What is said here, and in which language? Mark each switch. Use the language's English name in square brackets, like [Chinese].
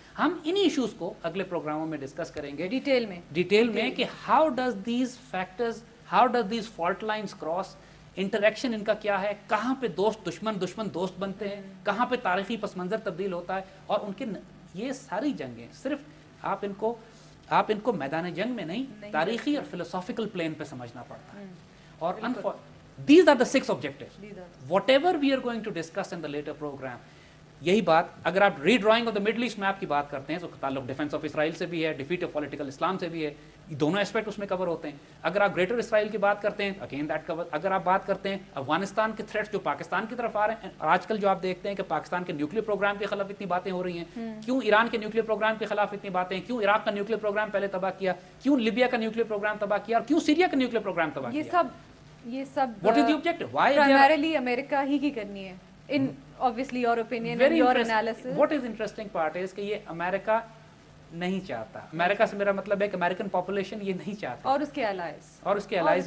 [Urdu] ہم انہی ایشوز کو اگلے پروگراموں میں ڈسکس کریں گے ڈیٹیل میں کہ [English] how does these factors, how does these fault lines cross, [Urdu] interaction ان کا کیا ہے، کہاں پہ دوست دشمن دوست بنتے ہیں، کہاں پہ تاریخی پس منظر تبدیل ہوتا ہے. اور ان کے یہ ساری جنگیں صرف آپ ان کو میدان جنگ میں نہیں، تاریخی اور فلسافیکل پلین پہ سمجھنا پڑتا ہے. [English] اور these are the 6 objectives. Whatever we are going to discuss in the later program, [Urdu] یہی بات اگر آپ ری drawing of the middle asset map کی بات کرتے ہیں تو تعلق ڈیفینس آف اسرائیل سے بھی ہے، ڈیفیٹ آف پولیٹیکل اسلام سے بھی ہے، دونوں اسپیکٹ اس میں کور ہوتے ہیں. اگر آپ گریٹر اسرائیل کی بات کرتے ہیں [English] Again that core. [Urdu] اگر آپ بات کرتے ہیں افغانستان کے تھریٹس جو پاکستان کی طرف آ رہے ہیں، اور آج کل جو آپ دیکھتے ہیں کہ پاکستان کے نیوکلیر پروگرام کے خلاف اتنی باتیں ہو رہی ہیں، کیوں ایران کے نیوکلیر پروگرام کے خلاف اتنی باتیں، کیوں عراق کا نیوکلیر پروگرام پہلے تباہ کیا، کیوں لیبیا کا نیوکلیر پروگرام تباہ کیا، اور کیوں سیریا کا نیوکلیر پروگرام تباہ کیا. یہ سب [English] What is the objective? Why they are primarily [Urdu] امریکہ ہی کی کرنی ہے [English] in obviously your opinion and your analysis. What is interesting part is [Urdu] کہ یہ امریکہ نہیں چاہتا. امریکہ سے میرا مطلب ہے کہ امریکن پاپولیشن یہ نہیں چاہتے اور اس کے allies